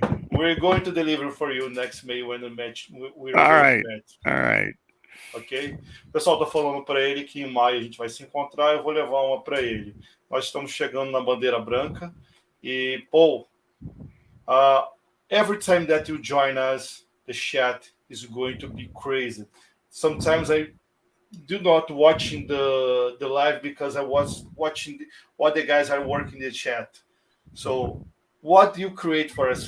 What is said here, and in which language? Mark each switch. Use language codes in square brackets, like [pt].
[en] We're going to deliver for you next May when the match. All right. Ok? [pt] O pessoal tá falando para ele que em maio a gente vai se encontrar. Eu vou levar uma para ele. Nós estamos chegando na bandeira branca. [en] E, Paul, every time that you join us, the chat is going to be crazy. Sometimes I do not watching the live because I was watching what the guys are working in the chat. So what do you create for us?